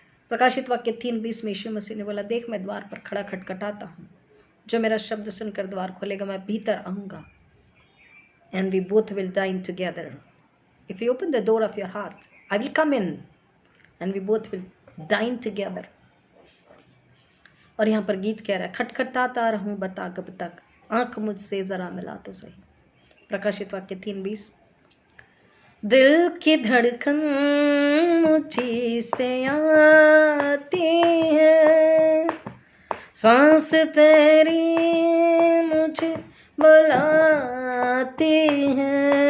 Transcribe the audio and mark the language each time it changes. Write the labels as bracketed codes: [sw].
[hi] प्रकाशित वाक्य 3:20 में यीशु मसीह ने बोला, देख मैं द्वार पर खड़ा खटखटाता हूँ, जो मेरा शब्द सुनकर द्वार खोलेगा मैं भीतर आऊँगा, [en] and we both will dine together. If you open the door of your heart, I will come in and we both will dine together. [hi] और यहाँ पर गीत कह रहा है, खटखटाता रहूँ बता कब तक, आँख मुझसे जरा मिला तो सही। प्रकाशित वाक्य 3:20। दिल की धड़कन मुझे से आती है, सांस तेरी मुझे बुलाती है।